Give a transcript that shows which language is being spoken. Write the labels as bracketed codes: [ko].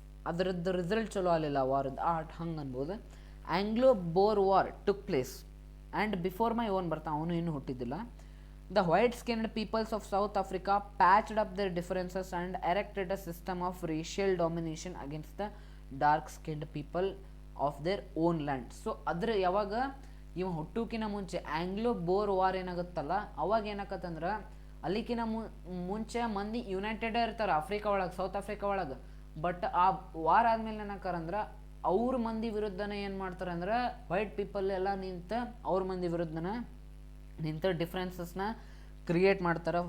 [kn] ಅದರದ್ದು ರಿಸಲ್ಟ್ ಚಲೋ ಆಗಲಿಲ್ಲ ವಾರದ್ದು, ಹಂಗೆ ಅನ್ಬೋದು. [en] Anglo Boer war took place and before my own birth, [kn] ಅವನು ಇನ್ನೂ ಹುಟ್ಟಿದ್ದಿಲ್ಲ. [en] The white-skinned peoples of South Africa patched up their differences and erected a system of racial domination against the dark-skinned people of their own land. [kn] So ಅದ್ರ ಯಾವಾಗ ಇವ ಹುಟ್ಟುಕಿನ ಮುಂಚೆ Anglo bore war ಏನಾಗುತ್ತಲ್ಲ, ಅವಾಗ ಏನಾಗತ್ತಂದ್ರೆ ಅಲ್ಲಿಕಿನ ಮುಂಚೆ ಮಂದಿ ಯುನೈಟೆಡ್ ಇರ್ತಾರೆ ಆಫ್ರಿಕಾ ಒಳಗೆ, south Africa ಒಳಗೆ. ಬಟ್ ಆ ವಾರ್ ಆದ್ಮೇಲೆ ಏನಾಕಾರಂದ್ರೆ ಅವ್ರ ಮಂದಿ ವಿರುದ್ಧನೇ ಏನು ಮಾಡ್ತಾರೆ ಅಂದ್ರೆ ವೈಟ್ ಪೀಪಲ್ ಎಲ್ಲ ನಿಂತು ಅವ್ರ ಮಂದಿ ವಿರುದ್ಧನ ನಿಂತು ಡಿಫ್ರೆನ್ಸಸ್ನ ಕ್ರಿಯೇಟ್ ಮಾಡ್ತಾರೆ.